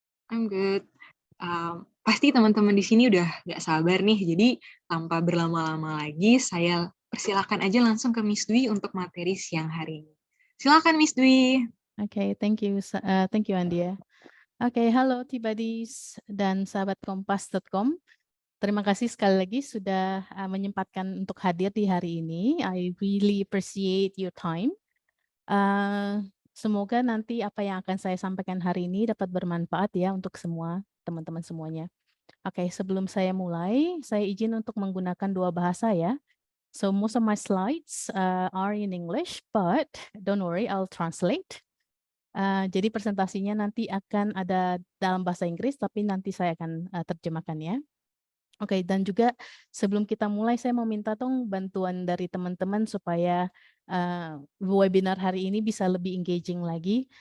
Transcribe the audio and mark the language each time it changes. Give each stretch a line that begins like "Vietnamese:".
English: I'm good.
Indonesian: Pasti teman-teman di sini udah gak sabar nih, jadi tanpa berlama-lama lagi, saya persilakan aja langsung ke Miss Dwi untuk materi siang hari ini. Silakan Miss Dwi.
English: Okay, thank you, Andia. Okay,
Indonesian: halo T-Buddies dan sahabat kompas.com. Terima kasih sekali lagi sudah menyempatkan untuk hadir di hari ini.
English: I really appreciate your time.
Indonesian: Semoga nanti apa yang akan saya sampaikan hari ini dapat bermanfaat ya untuk semua teman-teman semuanya. Oke, sebelum saya mulai, saya izin untuk menggunakan dua bahasa ya.
English: So most of my slides are in English, but don't worry, I'll translate.
Indonesian: Jadi presentasinya nanti akan ada dalam bahasa Inggris, tapi nanti saya akan terjemahkan ya. Oke, dan juga sebelum kita mulai, saya mau minta dong bantuan dari teman-teman supaya webinar hari ini bisa lebih engaging lagi.